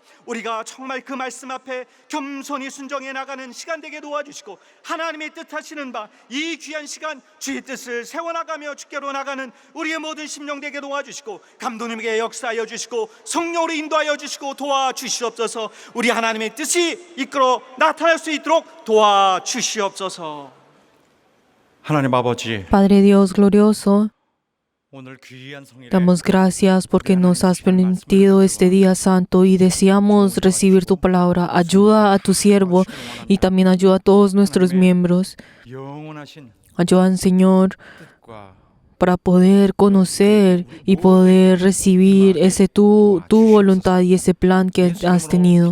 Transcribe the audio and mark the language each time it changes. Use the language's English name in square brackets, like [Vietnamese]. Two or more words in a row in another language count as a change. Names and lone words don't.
[Korean] 우리가 정말 그 말씀 앞에 겸손히 순종해 나가는 시간 되게 도와주시고 하나님의 뜻하시는 바 이 귀한 시간 주의 뜻을 세워나가며 주께로 나가는 우리의 모든 심령 되게 도와주시고 감독님에게 역사하여 주시고 성령 우리 인도하여 주시고 도와주시옵소서. 우리 하나님의 뜻이 이끌어 나타날 수 있도록 도와주시옵소서. 하나님 아버지, [Spanish] Padre Dios glorioso, [Korean] 오늘 귀한 성일에 [Spanish] damos gracias porque nos has permitido este día santo y deseamos recibir tu palabra. Ayuda a tu siervo y también ayuda a todos nuestros miembros. [Korean] 영원하신 [Spanish] Ayuda, Señor, [Korean] 뜻과 [Spanish] para poder conocer y poder recibir ese tu voluntad y ese plan que has tenido.